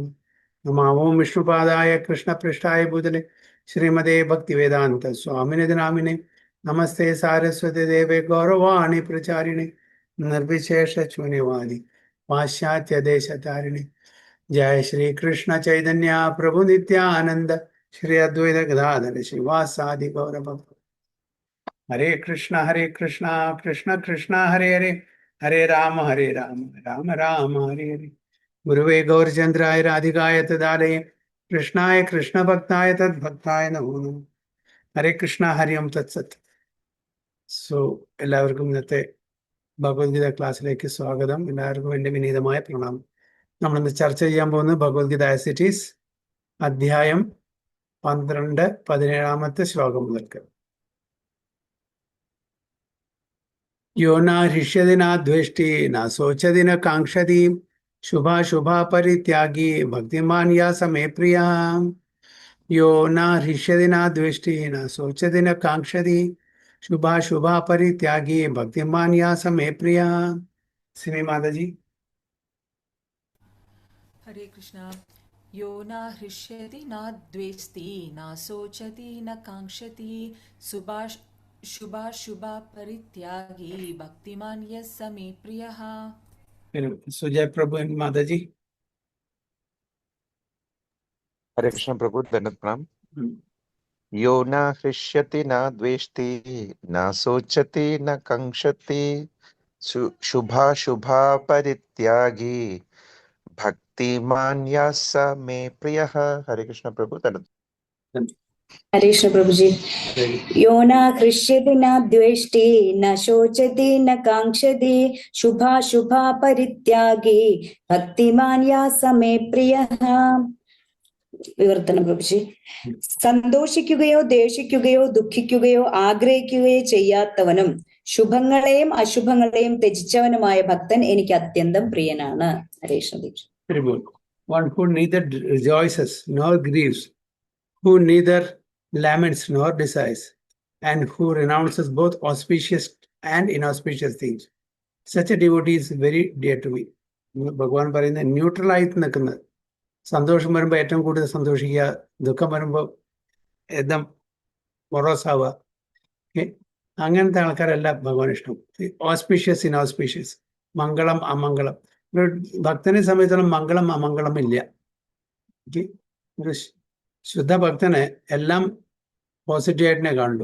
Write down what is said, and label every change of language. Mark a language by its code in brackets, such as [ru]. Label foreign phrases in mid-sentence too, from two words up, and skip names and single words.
[sa] नमः ओं विष्णुपादाय कृष्णपृष्ठाय भूतले श्रीमते भक्तिवेदान्त स्वामिने नामिने नमस्ते सारस्वती देवे गौरवाणी प्रचारिणे निर्विशेष शून्यवादी पाश्चात्य देश तारिणी। जय श्री कृष्ण चैतन्य प्रभु नित्यानंद श्री अद्वैत गदाधर शिवासादि गौर भक्त। हरे कृष्णा कृष्ण कृष्ण हरे हरे हरे राम राम राम हरे हरे। गुरुवे गौरचंद्राय राधिकाय तदालये कृष्णाय कृष्ण भक्ताय तद्भक्ताय नमो नमः। हरे कृष्ण हरि ओम तत्सत। [ml] സോ എല്ലാവർക്കും ഇന്നത്തെ ഭഗവത്ഗീത ക്ലാസ്സിലേക്ക് സ്വാഗതം. എല്ലാവർക്കും എൻ്റെ വിനീതമായ പ്രണാമം. നമ്മളിന്ന് ചർച്ച ചെയ്യാൻ പോകുന്നത് ഭഗവത്ഗീത [en] as it is [ml] അധ്യായം 12 17 ശ്ലോകം മുതൽക്ക്. [sa] यो न हृष्यति न द्वेष्टि न शोचति न काङ्क्षति शुभाशुभ परित्यागी भक्तिमान् या समे प्रिय. यो न हृष्यति न द्वेष्टि न शोचति न काङ्क्षति शुभाशुभ परित्यागी भक्तिमान् या समे प्रिय. സിമി മാതാജി. हरे कृष्णा। यो न हृष्यति न द्वेष्टि न शोचति न काङ्क्षति शुभाशुभा परित्यागी भक्तिमान् यः स मे प्रियः। सुजय प्रभु माताजी. हरे कृष्ण प्रभु, धन्यवाद प्रणाम। यो न हृष्यति न द्वेष्टि न शोचति न कांक्षति शुभाशुभा परित्यागी भक्तिमान् यः स मे प्रियः। हरे कृष्ण प्रभु, धन्यवाद। हरे कृष्ण प्रभु जी। यो न हृष्यति न द्वेष्टि न शोचति न कांक्षति शुभाशुभा परित्यागी भक्तिमान् यः स मे प्रियः. [ml] വിവർത്തനം പ്രഭുജി. സന്തോഷിക്കുകയോ ദേഷിക്കുകയോ ദുഃഖിക്കുകയോ ആഗ്രഹിക്കുകയോ ചെയ്യാത്തവനും ശുഭങ്ങളെയും അശുഭങ്ങളെയും ത്യജിച്ചവനുമായ ഭക്തൻ എനിക്ക് അത്യന്തം പ്രിയനാണ്. ഹരേ കൃഷ്ണ. [en] One who neither rejoices nor grieves, who neither laments nor desires, and who renounces both auspicious and inauspicious things. Such a devotee is very dear to me. [ml] ഭഗവാൻ പറയുന്ന ന്യൂട്രൽ ആയിട്ട് നിൽക്കുന്നത്. സന്തോഷം വരുമ്പോൾ ഏറ്റവും കൂടുതൽ സന്തോഷിക്കുക, ദുഃഖം വരുമ്പോൾ एकदम മൊറോസാവുക. അങ്ങനത്തെ ആൾക്കാരല്ല ഭഗവാൻ ഇഷ്ടം. [en] auspicious inauspicious, [ml] മംഗളം അമംഗളം. ഒരു ഭക്തനെ സംബന്ധിച്ചിടത്തോളം മംഗളം അമംഗളം ഇല്ല. ഒരു ശുദ്ധ ഭക്തന് എല്ലാം പോസിറ്റീവായിട്ടിനെ കാണുള്ളൂ.